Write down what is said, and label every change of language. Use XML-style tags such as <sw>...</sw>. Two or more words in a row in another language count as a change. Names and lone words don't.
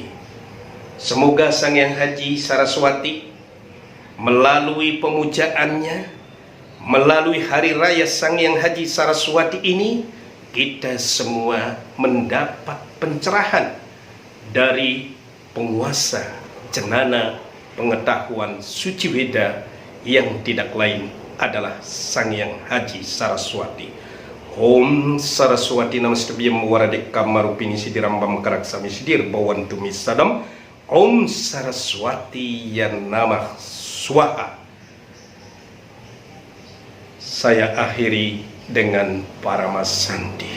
<id>Semoga Sang Hyang Haji Saraswati melalui pemujaannya, melalui hari raya Sang Hyang Haji Saraswati ini, kita semua mendapat pencerahan dari penguasa jenana pengetahuan suci Weda yang tidak lain adalah Sang Hyang Haji Saraswati.</id> <sa>Om Saraswati Namastubyam Waradika Marupini Sidirambam Karaksami Sidir Bawantumi Sadam. Om Saraswati Yan Namah Swaha.</sa> <id>Saya akhiri dengan Paramasanti.</id>